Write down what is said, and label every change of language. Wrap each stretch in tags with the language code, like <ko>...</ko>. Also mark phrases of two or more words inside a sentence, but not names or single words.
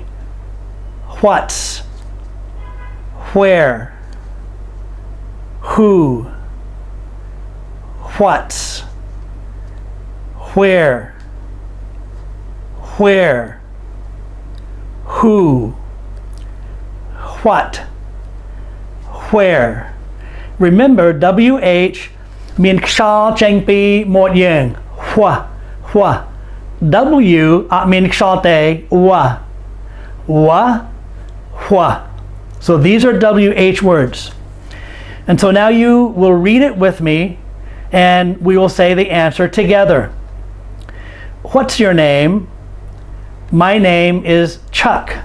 <en>What's, where, who, what's, where, who, what, where. Remember, WH</en> <km>មានខ្យល់ចេញពីមាត់យើង</km> <en>W</en> <km>អត់មានខ្យល់ទេ</km> <en>So these are WH words. And so now you will read it with me and we will say the answer together. What's your name? My name is Chuck.</en>